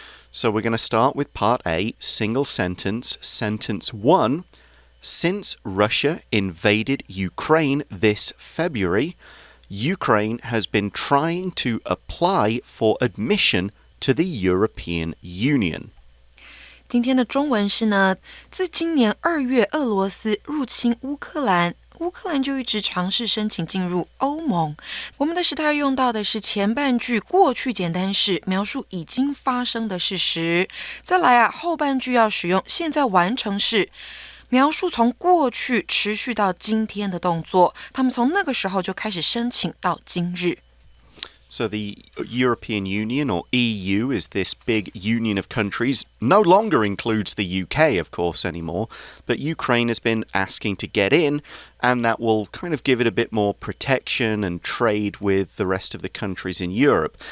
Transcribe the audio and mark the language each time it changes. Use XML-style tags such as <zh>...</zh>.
<en>So we're going to start with part A, single sentence, sentence 1. Since Russia invaded Ukraine this February, Ukraine has been trying to apply for admission to the European Union.</en> <zh>今天的中文是呢，自今年2月俄罗斯入侵乌克兰，乌克兰就一直尝试申请进入欧盟。我们的时态用到的是前半句过去简单式，描述已经发生的事实。再来后半句要使用现在完成式，描述从过去持续到今天的动作。他们从那个时候就开始申请到今日。</zh> <en>So the European Union, or EU, is this big union of countries. No longer includes the UK, of course, anymore. But Ukraine has been asking to get in, and that will kind of give it a bit more protection and trade with the rest of the countries in Europe.</en>